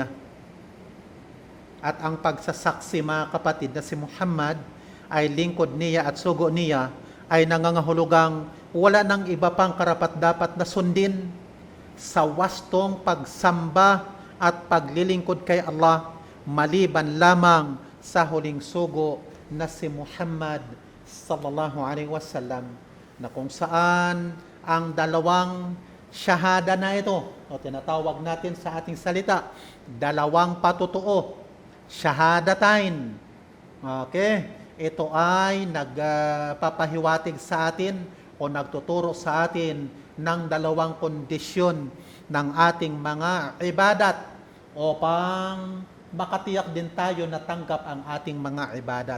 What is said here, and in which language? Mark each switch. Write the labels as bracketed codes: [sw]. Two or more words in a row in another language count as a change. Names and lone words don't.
[tl] At ang pagsasaksi, mga kapatid, na si Muhammad ay lingkod niya at sugo niya ay nangangahulugang wala nang iba pang karapat-dapat na sundin sa wastong pagsamba at paglilingkod kay Allah maliban lamang sa huling sugo na si Muhammad [ar] صلى الله عليه وسلم, [tl] na kung saan ang dalawang shahada na ito, o tinatawag natin sa ating salita, dalawang patutuo, shahadatain. Okay? Ito ay nagpapahiwatig sa atin o nagtuturo sa atin ng dalawang kondisyon ng ating mga ibadat upang makatiyak din tayo na tanggap ang ating mga ibadat.